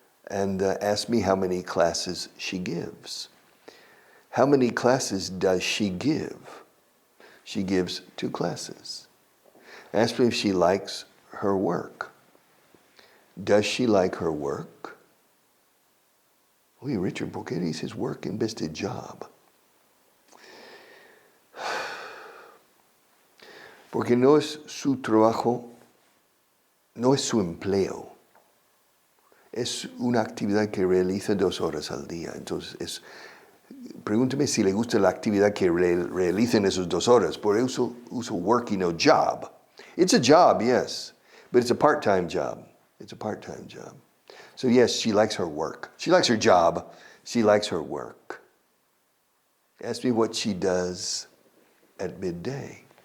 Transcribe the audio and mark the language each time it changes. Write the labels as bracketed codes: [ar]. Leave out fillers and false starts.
[en] And ask me how many classes she gives. How many classes does she give? She gives 2 classes. Ask me if she likes her work. Does she like her work? [es] Oye, Richard, ¿por qué dices work en vez de job? Porque no es su trabajo, no es su empleo. Es una actividad que realiza 2 horas al día. Entonces, pregúnteme si le gusta la actividad que realiza en esas 2 horas. Por eso uso work y no job. [en] It's a job, yes, but it's a part-time job. It's a part-time job. So yes, she likes her work. She likes her job. She likes her work. Ask me what she does at midday.